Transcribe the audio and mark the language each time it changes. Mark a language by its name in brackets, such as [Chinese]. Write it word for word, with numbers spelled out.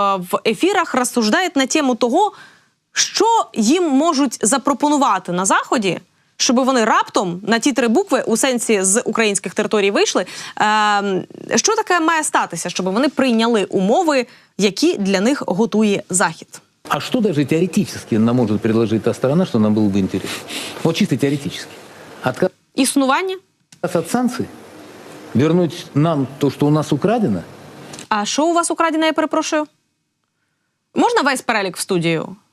[Ukrainian] в ефірах розсуждає на тему того, що їм можуть запропонувати на Заході, щоб вони раптом на ті три букви, у сенсі з українських територій вийшли, що таке має статися, щоб вони прийняли умови, які для них готує Захід. [Russian] А что даже теоретически нам может предложить та сторона, что нам было бы интересно? Вот чисто теоретически. Отказ Иснувание? Отказ от санкций? Вернуть нам то, что у нас украдено? [Ukrainian] А що у вас украдено, я перепрошую? Можна весь перелік в студію?